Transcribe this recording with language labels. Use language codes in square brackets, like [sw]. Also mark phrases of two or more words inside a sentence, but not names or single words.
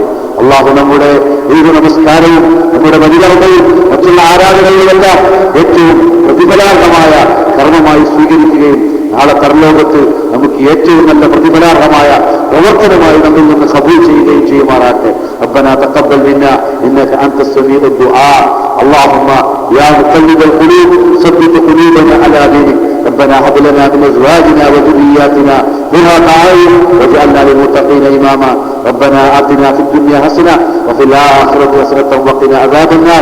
[ml] അല്ലാഹു നമ്മുടെ ഏത് നമസ്കാരവും നമ്മുടെ ബലികർമ്മവും മറ്റുള്ള ആരാധനകളുമെല്ലാം ഏറ്റവും പ്രതിഫലാർഹമായ കർമ്മമായി സ്വീകരിക്കുകയും നാളെ പരലോകത്ത് നമുക്ക് ഏറ്റവും നല്ല പ്രതിഫലാർഹമായ പ്രവർത്തനമായി നമ്മിൽ നിന്ന് കബൂൽ ചെയ്യുകയും ചെയ്യുമാറാട്ടെ. [ar] ربنا تقبل منا إنك أنت السميع الدعاء. اللهم يا مقلب القلوب ثبت قلوبنا على دينك. ربنا هب لنا من أزواجنا وذرياتنا قرة أعين واجعلنا للمتقين إماما. ربنا آتنا في الدنيا حسنة وفي الآخرة حسنة وقنا عذاب النار.